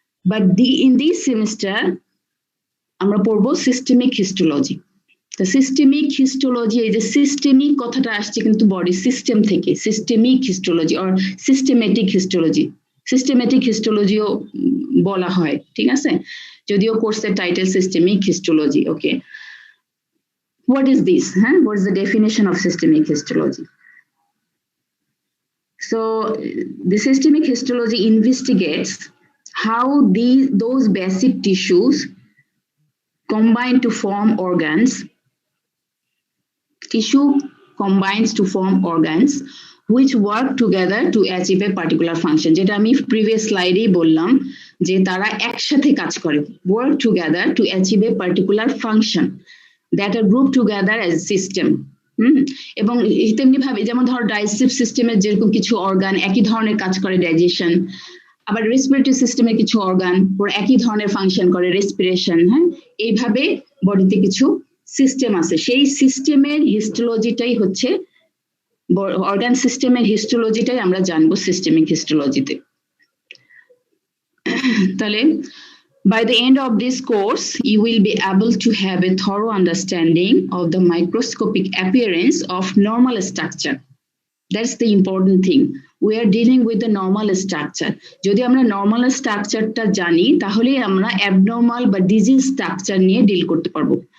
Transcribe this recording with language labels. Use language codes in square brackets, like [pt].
[bn] But in this semester আমরা পড়বো systemic histology. তো সিস্টেমিক হিস্টোলজি, এই যে সিস্টেমিক কথাটা আসছে কিন্তু বডি সিস্টেম থেকে, systemic histology or systematic histology, systematic হিস্টোলজিও বলা হয়, ঠিক আছে, যদিও কোর্সের title systemic histology. [en] Okay, what is this? What is the definition of systemic histology? So the systemic histology investigates how those basic tissues combine to form organs. Tissue combines to form organs which work together to achieve a particular function. [bn] যেটা আমি previous স্লাইডেই বললাম যে তারা একসাথে কাজ করে, [en] work together to achieve a particular function that are grouped together as system. [bn] এবং তেমনি ভাবে যেমন ধর ডাইজেস্টিভ সিস্টেমের যেরকম কিছু অর্গান একই ধরনের কাজ করে, ডাইজেশন, আবার রেসপিরেটরি সিস্টেমে কিছু অর্গান ওর একই ধরনের ফাংশন করে, রেসপিরেশন। এইভাবে বডিতে কিছু সিস্টেম আছে, সেই সিস্টেমের হিস্টোলজিটাই হচ্ছে অর্গান সিস্টেমের হিস্টোলজিটাই আমরা জানবো সিস্টেমিক হিস্টোলজিতে। [en] তাহলে by the end of this course you will be able to have a thorough understanding of the microscopic appearance of normal structure. That's the important thing. We are dealing with the normal structure. [bn] যদি আমরা normal স্ট্রাকচারটা জানি তাহলে আমরা abnormal বা disease structure নিয়ে deal করতে পারবো।